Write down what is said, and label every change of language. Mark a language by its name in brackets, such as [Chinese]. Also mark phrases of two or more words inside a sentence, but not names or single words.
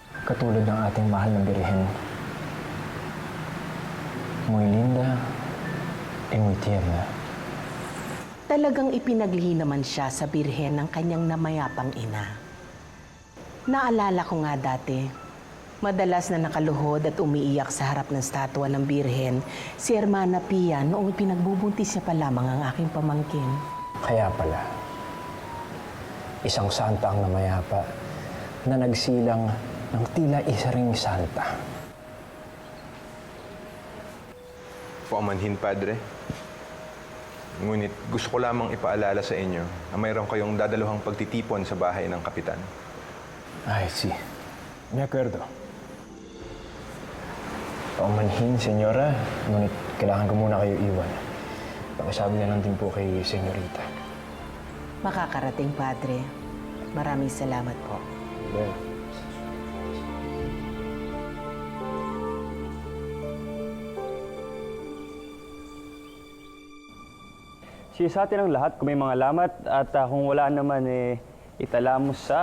[Filipino] Katulad ng ating mahal na Birhen. [Spanish] Muy linda y muy tierna. [Filipino] Talagang ipinaglihi naman siya sa birhen ng kanyang namayapang ina. Naalala ko nga dati, madalas na nakaluhod at umiiyak sa harap ng statwa ng birhen si Hermana Pia noong pinagbubuntis niya pa lamang ang aking pamangkin. Kaya pala, isang santa ang namayapa na nagsilang ng tila isa ring santa. Paumanhin, Padre. Ngunit gusto ko lamang ipaalala sa inyo na mayroon kayong dadaluhang pagtitipon sa bahay ng kapitan. [Spanish] Ay, si. Me acuerdo. [Filipino] Paumanhin, senyora. Ngunit kailangan ko muna kayo iwan. Pakisabi na lang din po kay senyorita. Makakarating, Padre. Maraming salamat po. Well, Sa atin ang lahat kung may mga alamat at kung wala naman itala mo sa...